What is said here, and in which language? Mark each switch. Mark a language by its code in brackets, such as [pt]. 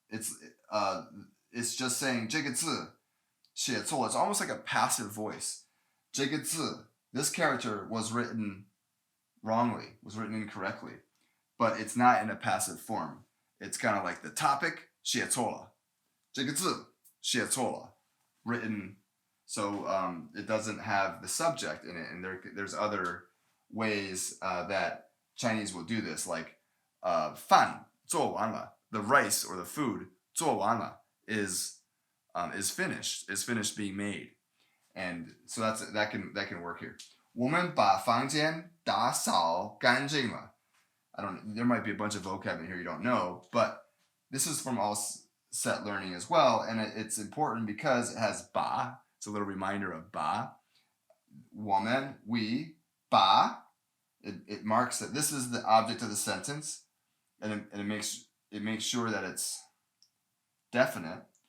[en] It's just saying [zh] 这个字写错. [en] It's almost like a passive voice. [zh] 这个字, [en] this character was written wrongly, was written incorrectly, but it's not in a passive form. It's kind of like the topic [zh] 写错了. 这个字写错了, written. [en] So it doesn't have the subject in it, and there's other ways that Chinese will do this, like [zh] 饭做完了, [en] the rice or the food [zh] 做完了 [en] is finished being made, and so that can work here. [zh] 我们把房间打扫干净了. [en] There might be a bunch of vocab in here you don't know, but this is from all set learning as well, and it's important because it has 把. It's a little reminder of 把. [zh] 我们, [en] we, 把. It marks that this is the object of the sentence, and it makes sure that it's definite.